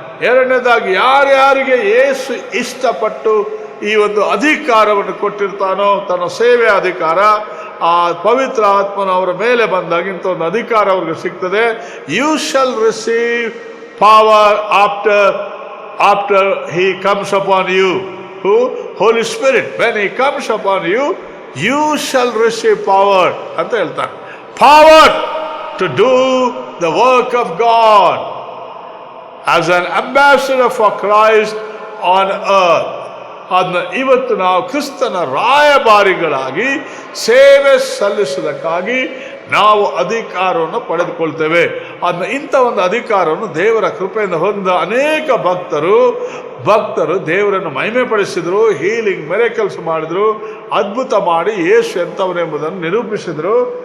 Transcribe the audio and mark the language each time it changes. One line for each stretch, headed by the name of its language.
Kannada: ಎರಡನೇದಾಗಿ, ಯಾರ್ಯಾರಿಗೆ ಯೇಸು ಇಷ್ಟಪಟ್ಟು ಈ ಒಂದು ಅಧಿಕಾರವನ್ನು ಕೊಟ್ಟಿರ್ತಾನೋ, ತನ್ನ ಸೇವೆಯ ಅಧಿಕಾರ, ಆ ಪವಿತ್ರ ಆತ್ಮನ ಅವರ ಮೇಲೆ ಬಂದಾಗ ಇಂಥ ಒಂದು ಅಧಿಕಾರ ಅವ್ರಿಗೆ ಸಿಗ್ತದೆ.
English: You shall receive power after he comes upon you. Who? Holy Spirit. When he comes upon you, you shall receive power
Kannada: ಅಂತ ಹೇಳ್ತಾರೆ.
English: Power to do the work of God as an ambassador for Christ on earth.
Kannada: ಅದನ್ನ ಇವತ್ತು ನಾವು ಕ್ರಿಸ್ತನ ರಾಯಭಾರಿಗಳಾಗಿ ಸೇವೆ ಸಲ್ಲಿಸುವುದಕ್ಕಾಗಿ ನಾವು ಅಧಿಕಾರವನ್ನು ಪಡೆದುಕೊಳ್ತೇವೆ. ಅದನ್ನ ಇಂಥ ಒಂದು ಅಧಿಕಾರವನ್ನು ದೇವರ ಕೃಪೆಯಿಂದ ಹೊಂದ ಅನೇಕ ಭಕ್ತರು ದೇವರನ್ನು ಮಹಿಮೆ ಪಡಿಸಿದರು, ಹೀಲಿಂಗ್ ಮಿರಾಕಲ್ಸ್ ಮಾಡಿದ್ರು, ಅದ್ಭುತ ಮಾಡಿ ಯೇಸು ಎಂಥವನೆಂಬುದನ್ನು ನಿರೂಪಿಸಿದರು.